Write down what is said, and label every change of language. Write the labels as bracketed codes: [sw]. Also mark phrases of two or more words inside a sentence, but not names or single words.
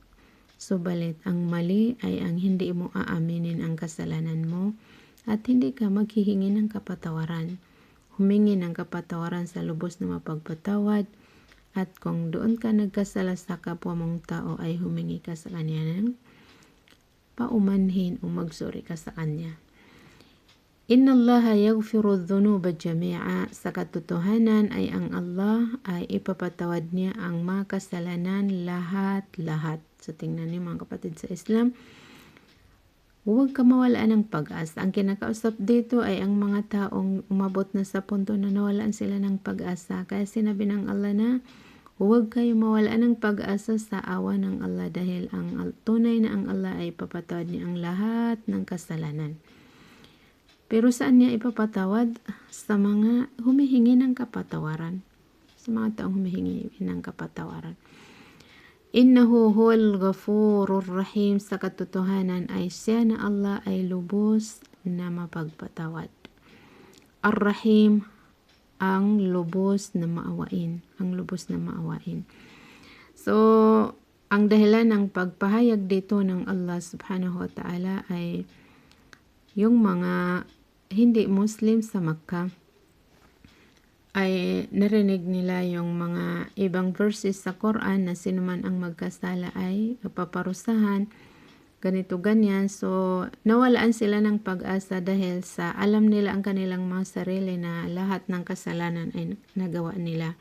[tl] Subalit ang mali ay ang hindi mo aaminin ang kasalanan mo at hindi ka maghihingi ng kapatawaran. Humingi ng kapatawaran sa lubos na mapagpatawad at kung doon ka nagkasala sa kapwa mong tao ay humingi ka sa Kanya ng paumanhin o magsuri ka sa Kanya. [ar] إن الله يغفر الذنوب جميعا. [tl] Sa katotohanan ay ang Allah ay ipapatawad niya ang mga kasalanan lahat-lahat. So tingnan niyo mga kapatid sa Islam, huwag ka mawalaan ng pag-asa. Ang kinakausap dito ay ang mga taong umabot na sa punto na nawalaan sila ng pag-asa. Kaya sinabi ng Allah na huwag kayo mawalaan ng pag-asa sa awa ng Allah dahil ang tunay na ang Allah ay ipapatawad niya ang lahat ng kasalanan. Pero saan niya ipapatawad? Sa mga humihingi ng kapatawaran. Sa mga taong humihingi ng kapatawaran. [ar] إنه هو الغفور الرحيم. [tl] Sa katotohanan ay siya na Allah ay lubos na mapagpatawad. Ar-Rahim, ang lubos na maawain. Ang lubos na maawain. So, ang dahilan ng pagpahayag dito ng Allah [ar] سبحانه وتعالى [tl] ay yung mga hindi Muslim sa Makkah ay narinig nila yung mga ibang verses sa Quran na sinuman ang magkasala ay paparusahan, ganito ganyan. So, nawalaan sila ng pag-asa dahil sa alam nila ang kanilang mga sarili na lahat ng kasalanan ay nagawa nila.